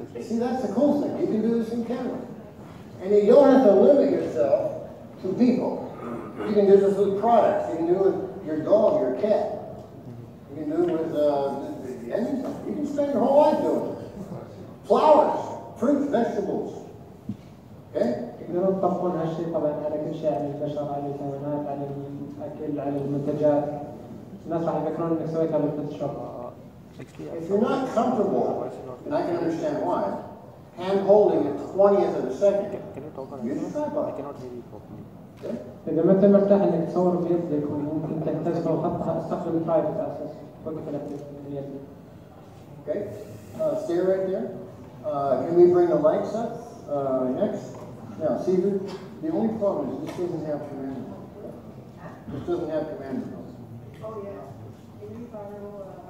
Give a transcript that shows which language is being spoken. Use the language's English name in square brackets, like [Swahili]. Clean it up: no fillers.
[English] See, that's the cool thing. You can do this in camera. And you don't have to limit yourself to people. You can do this with products. You can do it with your dog, your cat. You can do it with anything. You can spend your whole life doing it. Flowers, fruits, vegetables. Okay? [Arabic] يقدرون يطبقون هالشيء طبعا على كل شيء، على البشر، على الحيوانات، على الأكل، على المنتجات. الناس راح يفكرون إنك سويتها بالفوتوشوب. [English] If you're not comfortable, and I can understand why, hand holding at 20th of a second, Can you talk on use your I tripod. cannot hear you properly. Okay? [Arabic] إذا ما أنت مرتاح إنك تصور بيدك وممكن تحتسبه وخطها، استخدم الترايبود على أساس وقف اليد. [English] Okay? Stay right there. Can we bring the lights up next? Now, see, the only problem is this doesn't have command mode. Okay? This doesn't have command mode. Oh, yeah. Can you borrow,